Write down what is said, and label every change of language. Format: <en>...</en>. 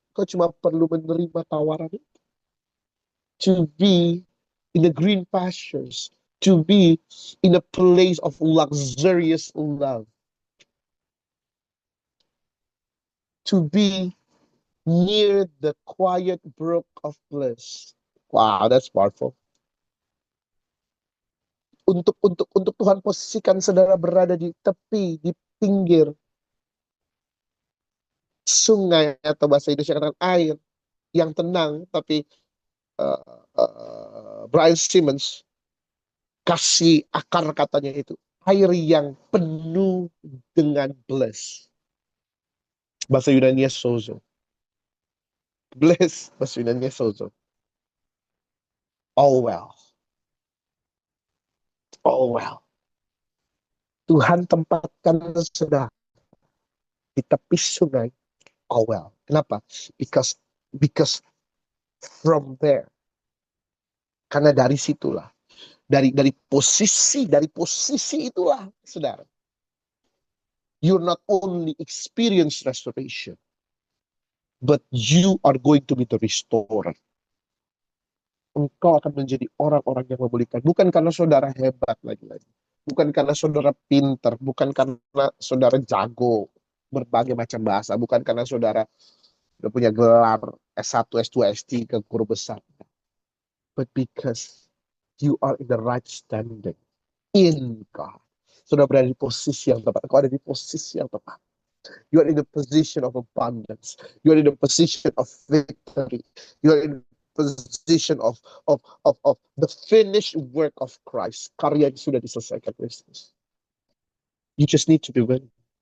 <id>Kau cuma perlu menerima tawaran itu.</id> <en>To be in the green pastures. To be in a place of luxurious love. To be near the quiet brook of bliss. Wow, that's powerful.</en> <id>Untuk Tuhan posisikan saudara berada di tepi, di pinggir sungai atau bahasa Indonesia katakan air yang tenang, tapi uh, Brian Simmons kasih akar katanya itu air yang penuh dengan bliss. Bahasa Yunani sozo. Bliss bahasa Yunani sozo.</id> <en>All well. All well.</en> <id>Tuhan tempatkan saudara di tepi sungai. All well. Kenapa?</id> <en>Because from there.</en> <id>Karena dari situlah. Dari posisi itulah, saudara.</id> <en>You not only experience restoration, but you are going to be the restorer.</en> <id>Engkau akan menjadi orang-orang yang memulihkan. Bukan karena saudara hebat lagi-lagi. Bukan karena saudara pinter. Bukan karena saudara jago berbagai macam bahasa. Bukan karena saudara udah punya gelar S1, S2, S3, guru besar.</id> <en>But because you are in the right standing in God.</en> <id>Saudara berada di posisi yang tepat. Kau ada di posisi yang tepat.</id> <en>You are in the position of abundance. You are in the position of victory. You are in the position of the finished work of Christ.</en> <id>Karya yang sudah diselesaikan Kristus.</id> <en>You just need to be willing.</en>